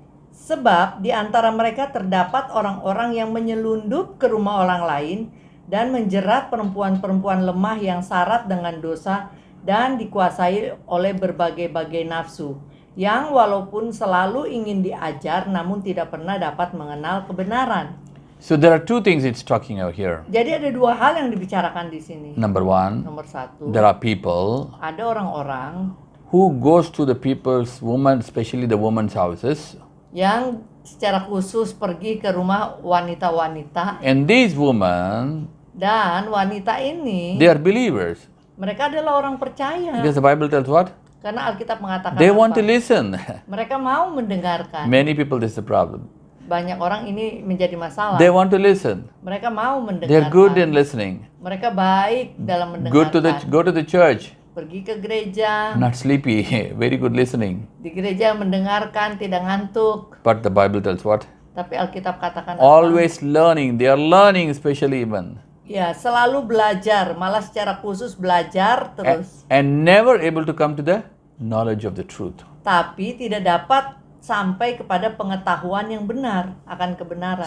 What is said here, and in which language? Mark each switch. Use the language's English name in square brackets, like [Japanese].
[Indonesian] Sebab di antara mereka terdapat orang-orang yang menyelundup ke rumah orang lain dan menjerat perempuan-perempuan lemah yang syarat dengan dosa dan dikuasai oleh berbagai-bagai nafsu, yang walaupun selalu ingin diajar namun tidak pernah dapat mengenal kebenaran. [English] So there are two things it's talking about here. [Indonesian] Jadi ada dua hal yang dibicarakan di sini. [English] Number one, [Indonesian] Nomor satu, [English] there are people [Indonesian] ada orang-orang [English] who goes to the people's woman, especially the women's houses, [Indonesian] yang secara khusus pergi ke rumah wanita-wanita, [English] and these women, [Indonesian] dan wanita ini [English] they are believers. [Indonesian] mereka adalah orang percaya. [English] Because the Bible tells what? [Indonesian] Karena Alkitab mengatakan [English] They [Indonesian] apa? [English] want to listen. [Indonesian] Mereka mau mendengarkan. [English] Many people, this is the problem. [Indonesian] Banyak orang ini menjadi masalah. [English] They want to listen. [Indonesian] Mereka mau mendengarkan. [English] They are good in listening. [Indonesian] Mereka baik dalam [English] Good to [Indonesian] mendengarkan. [English] go to the church. [Indonesian] Pergi ke gereja, [English] Not sleepy. Very good listening. [Indonesian] di gereja mendengarkan, tidak ngantuk. [English] But the Bible tells what? [Indonesian] Tapi Alkitab katakan apa? [English] Always learning. They are learning, especially even. [Indonesian] Ya, selalu belajar, malah secara khusus belajar terus. [English] And never able to come to the knowledge of the truth. [Indonesian] Tapi tidak dapat sampai kepada pengetahuan yang benar akan kebenaran.